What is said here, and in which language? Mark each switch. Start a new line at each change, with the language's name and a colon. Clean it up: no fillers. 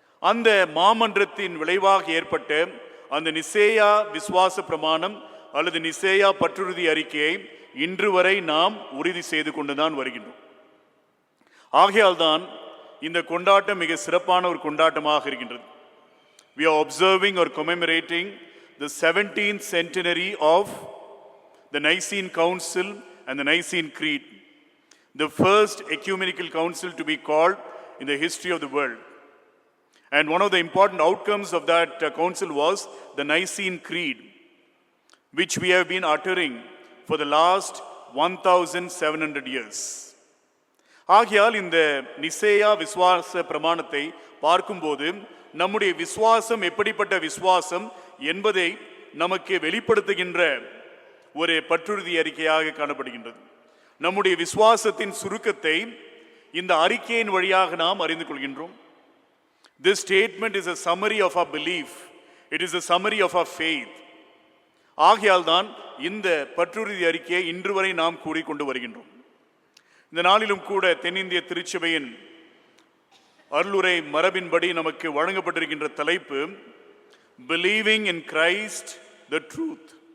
Tamil: அந்த மாமன்றத்தின் விளைவாக ஏற்பட்ட அந்த நிசேயா விசுவாச பிரமாணம் அல்லது நிசேயா பற்றுறுதி அறிக்கையை இன்று வரை நாம் உறுதி செய்து கொண்டுதான் வருகின்றோம். ஆகையால் தான் இந்த கொண்டாட்டம் மிக சிறப்பான ஒரு கொண்டாட்டமாக இருக்கின்றது.
English: we are observing or commemorating the 17th centenary of the Nicene Council and the Nicene Creed, the first ecumenical council to be called in the history of the world. And one of the important outcomes of that council was the Nicene Creed, which we have been uttering for the last 1700 years.
Tamil: ஆகையால் இந்த நிசேயா விசுவாச பிரமாணத்தை பார்க்கும்போது நம்முடைய விசுவாசம் எப்படிப்பட்ட விசுவாசம் என்பதை நமக்கு வெளிப்படுத்துகின்ற ஒரு பற்றுறுதி அறிக்கையாக காணப்படுகின்றது. நம்முடைய விசுவாசத்தின் சுருக்கத்தை இந்த அறிக்கையின் வழியாக நாம் அறிந்து கொள்கின்றோம்.
English: This statement is a summary of our belief. It is a summary of our faith.
Tamil: ஆகையால் தான் இந்த பற்றுறுதி அறிக்கையை இன்று வரை நாம் கூறிக்கொண்டு வருகின்றோம். இந்த நாளிலும் கூட தென்னிந்திய திருச்சபையின் அருளுரை மரபின்படி நமக்கு வழங்கப்பட்டிருக்கின்ற தலைப்பு
English: Believing in Christ the Truth.